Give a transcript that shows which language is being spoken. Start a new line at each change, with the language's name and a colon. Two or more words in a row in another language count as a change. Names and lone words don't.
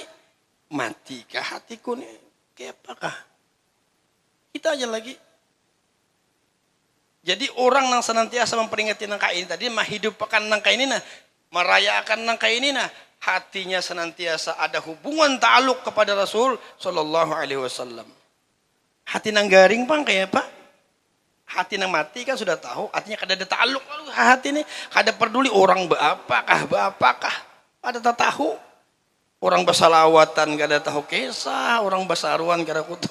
Banjar: Matikah hatiku nih? Kayak apakah? Kita aja lagi. Jadi orang yang senantiasa memperingati nangka ini tadi, menghidupkan nangka ini nah, merayakan nangka ini nah, hatinya senantiasa ada hubungan ta'aluk kepada Rasul
Arabic: صلى الله عليه وسلم.
Banjar: Hati nang garing pang kayak apa? Hati nang mati kan sudah tahu, artinya kada ada ta'aluk lalu hati ini, kada peduli orang berapakah, kada tak tahu. Orang bersalawatan kada tahu kisah, orang bersaruan kada kutu.